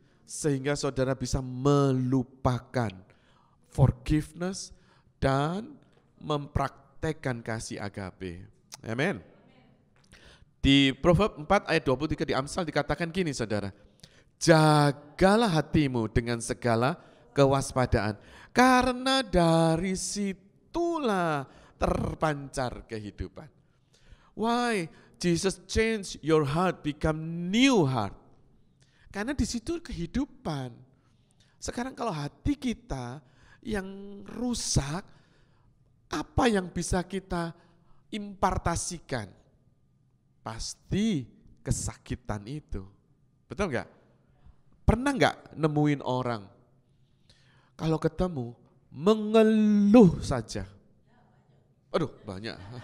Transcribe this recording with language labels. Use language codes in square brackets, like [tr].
[id] Sehingga saudara bisa melupakan forgiveness dan mempraktekkan kasih agape. Amin. Di Proverb 4 ayat 23 di Amsal dikatakan gini saudara. Jagalah hatimu dengan segala kewaspadaan. Karena dari situlah terpancar kehidupan. [en] Why? Jesus change your heart become new heart. [id] Karena di situ kehidupan. Sekarang kalau hati kita yang rusak, apa yang bisa kita impartasikan? Pasti kesakitan itu. Betul enggak? Pernah enggak nemuin orang, kalau ketemu mengeluh saja? Aduh banyak.